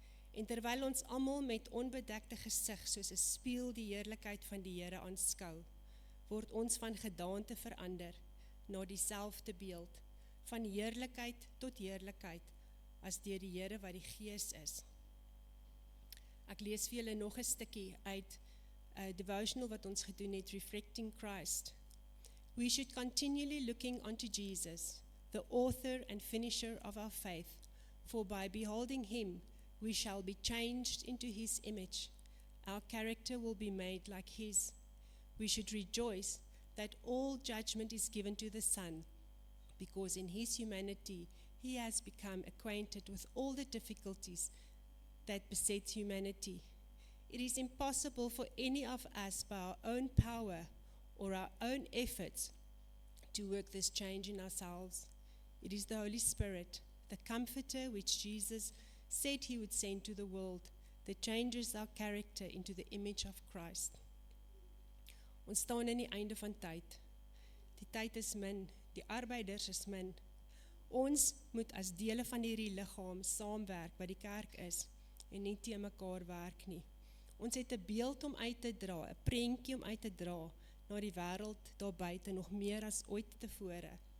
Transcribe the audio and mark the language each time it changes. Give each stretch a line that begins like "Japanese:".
Afrikaans: En terwyl ons almal met onbedekte gesig soos 'n spieël die heerlikheid van die Here aanskou, word ons van gedaante verander na dieselfde beeld, van heerlikheid tot heerlikheid, as deur die Here wat die Gees is. Ek lees vir julle nog 'n stukkie uit 'n devotional wat ons gedoen het, Reflecting Christ.
English: We should continually looking unto Jesus, the author and finisher of our faith, for by beholding him, we shall be changed into his image. Our character will be made like his. We should rejoice that all judgment is given to the Son, because in his humanity, he has become acquainted with all the difficulties that beset humanity. It is impossible for any of us by our own power or our own efforts to work this change in ourselves. It is the Holy Spirit, the Comforter which Jesus said he would send to the world, that changes our character into the image of Christ.
Afrikaans: Ons staan in die einde van tyd. Die tyd is min, die arbeiders is min. Ons moet as dele van hierdie liggaam saamwerk wat die kerk is en nie teen mekaar werk nie. Ons het 'n beeld om uit te dra, 'n prentjie om uit te dra na die wêreld daar buite nog meer as ooit tevore.